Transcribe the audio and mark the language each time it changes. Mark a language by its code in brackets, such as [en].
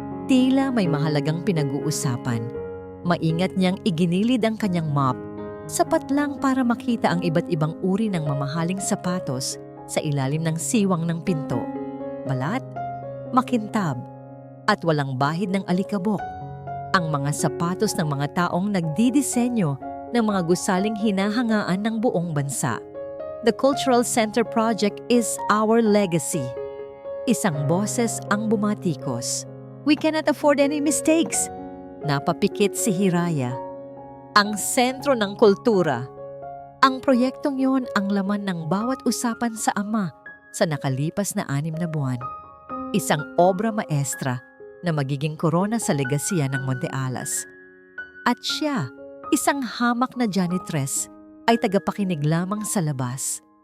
[tl] Tila may mahalagang pinag-uusapan. Maingat niyang iginilid ang kanyang mop, sapat lang para makita ang iba't ibang uri ng mamahaling sapatos sa ilalim ng siwang ng pinto. Balat, makintab, at walang bahid ng alikabok. Ang mga sapatos ng mga taong nagdidisenyo ng mga gusaling hinahangaan ng buong bansa. [en] The Cultural Center Project is our legacy. [tl] Isang boses ang bumatikos. [en] We cannot afford any mistakes. [tl] Napapikit si Hiraya. Ang sentro ng kultura. Ang proyektong yon ang laman ng bawat usapan sa ama sa nakalipas na 6 na buwan. Isang obra maestra na magiging korona sa legasiya ng Monte Alas. At siya, isang hamak na janitress, ay tagapakinig lamang sa labas.